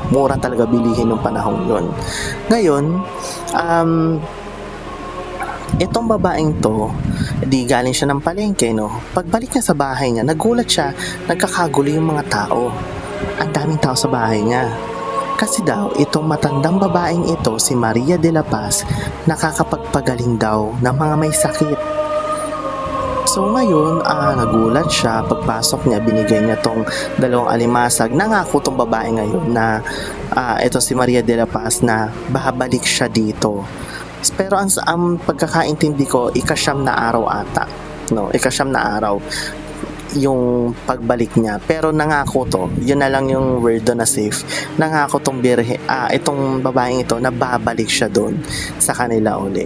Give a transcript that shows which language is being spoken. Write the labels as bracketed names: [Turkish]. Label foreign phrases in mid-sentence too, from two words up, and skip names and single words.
[Filipino] Mura talaga bilihin ng panahon yun. Ngayon, itong babaeng to, di galing siya ng palengke, no? Pagbalik niya sa bahay niya, nagulat siya, nagkakagulo yung mga tao. Ang daming tao sa bahay niya. Kasi daw, itong matandang babaeng ito, si Maria de la Paz, nakakapagpagaling daw ng mga may sakit. So ngayon, nagulat siya. Pagpasok niya, binigay niya tong 2 alimasag. Nangako tong babae ngayon na ito si Maria de la Paz na babalik siya dito. Pero ang pagkakaintindi ko, ika-9 na araw ata. No, ika-9 na araw yung pagbalik niya. Pero nangako to, yun na lang yung word doon na safe. Nangako tong itong babaeng ito na babalik siya doon sa kanila uli.